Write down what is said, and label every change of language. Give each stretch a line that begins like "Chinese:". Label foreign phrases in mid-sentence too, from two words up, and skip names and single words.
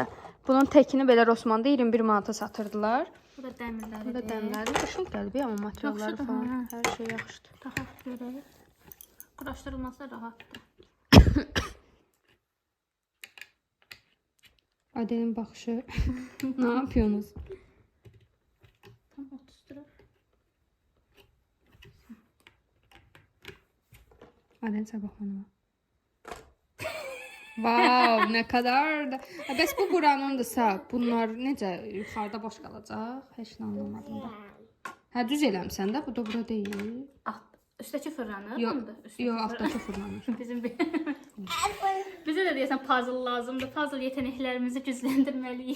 Azerbaijani: Bunun təkini belə Rossmanda 21 manata satırdılar. Bu da dəmirləri. Bu da dəmləri. Qəşəng gəldi amma materialları Yaxşıdır, falan, hə. hər şey yaxşıdır. Taxaq görək. Quraşdırılması da rahatdır. Adelin baxışı.
Turkish: Ne yapıyorsunuz? Tam 30 lira. Adel sabahlanma. Wow, ne kadar da.
Azerbaijani: Bəs bu buranındırsa, bunlar necə yuxarıda boş qalacaq? Heç nə anlamadım da. Hə, düz eləmsən də, bu da bura deyil. Üstəki fırlanır. Yox, bunda? Üstəki yox, altdakı fırlanır. Bizim bizə də deyəsən puzzle lazımdır. Puzzle yeteneklərimizi gücləndirməliyik.